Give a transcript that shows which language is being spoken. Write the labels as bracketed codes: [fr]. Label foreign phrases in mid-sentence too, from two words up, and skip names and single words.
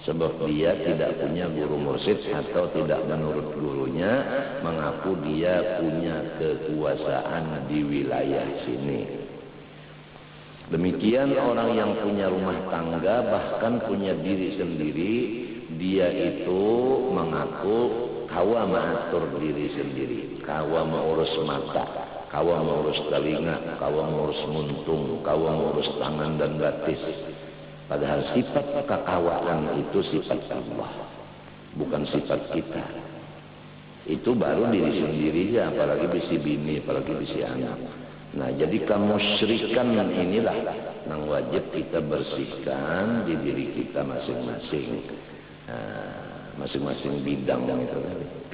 [id] Sebab dia tidak punya guru mursyid atau tidak menurut gurunya mengaku dia punya kekuasaan di wilayah sini. Demikian orang yang punya rumah tangga bahkan punya diri sendiri, dia itu mengaku kawa mengatur diri sendiri, kawa mengurus mata, [bjn] kawa mengurus telinga, kawa mengurus muntung, kawa mengurus tangan dan batis. [id] Padahal sifat kekawaan itu sifat Allah, bukan sifat kita. Itu baru diri sendiri ya, apalagi [bjn] bisi bini, [id] apalagi [bjn] bisi anak. [id] Nah, jadi kemusyrikan inilah yang wajib kita bersihkan di diri kita masing-masing. Masing-masing bidang itu tadi.